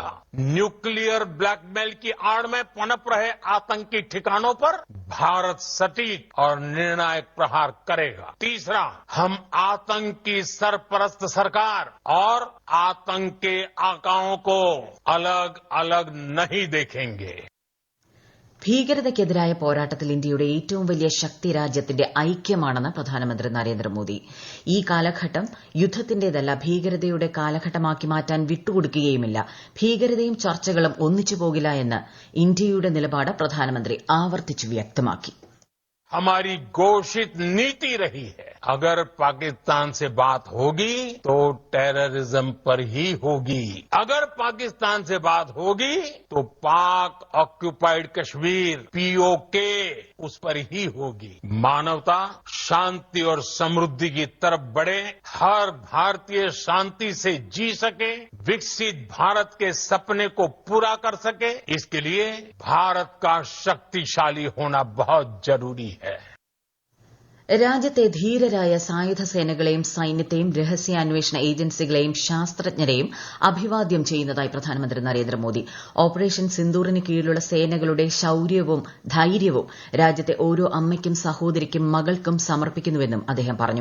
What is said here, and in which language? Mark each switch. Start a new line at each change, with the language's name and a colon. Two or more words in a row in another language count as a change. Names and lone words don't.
English: nuclear blackmail
Hindi: की आड़ में पनप रहे आतंकी ठिकानों पर भारत सटीक और निर्णायक प्रहार करेगा. तीसरा, हम आतंक की सरपरस्त सरकार और आतंक के आकाओं को अलग अलग नहीं देखेंगे.
Malayalam: ഭീകരതയ്ക്കെതിരായ പോരാട്ടത്തിൽ ഇന്ത്യയുടെ ഏറ്റവും വലിയ ശക്തി രാജ്യത്തിന്റെ ഐക്യമാണെന്ന് പ്രധാനമന്ത്രി നരേന്ദ്രമോദി. ഈ കാലഘട്ടം യുദ്ധത്തിന്റേതല്ല, ഭീകരതയുടെ കാലഘട്ടമാക്കി മാറ്റാൻ വിട്ടുകൊടുക്കുകയുമില്ല. ഭീകരതയും ചർച്ചകളും ഒന്നിച്ചു പോകില്ല എന്ന് ഇന്ത്യയുടെ നിലപാട് പ്രധാനമന്ത്രി ആവർത്തിച്ചു വ്യക്തമാക്കി.
Hindi: हमारी घोषित नीति रही है, अगर पाकिस्तान से बात होगी तो टेररिज्म पर ही होगी. अगर पाकिस्तान से बात होगी तो पाक ऑक्यूपाइड कश्मीर POK उस पर ही होगी. मानवता, शांति और समृद्धि की तरफ बढ़े, हर भारतीय शांति से जी सके, विकसित भारत के सपने को पूरा कर सके, इसके लिए भारत का शक्तिशाली होना बहुत जरूरी है.
Malayalam: രാജ്യത്തെ ധീരരായ സായുധ സേനകളെയും സൈന്യത്തെയും രഹസ്യാന്വേഷണ ഏജൻസികളെയും ശാസ്ത്രജ്ഞരെയും അഭിവാദ്യം ചെയ്യുന്നതായി പ്രധാനമന്ത്രി നരേന്ദ്രമോദി. ഓപ്പറേഷൻ സിന്ദൂറിന് കീഴിലുള്ള സേനകളുടെ ശൌര്യവും ധൈര്യവും രാജ്യത്തെ ഓരോ അമ്മയ്ക്കും സഹോദരിക്കും മകൾക്കും സമർപ്പിക്കുന്നുവെന്നും അദ്ദേഹം പറഞ്ഞു.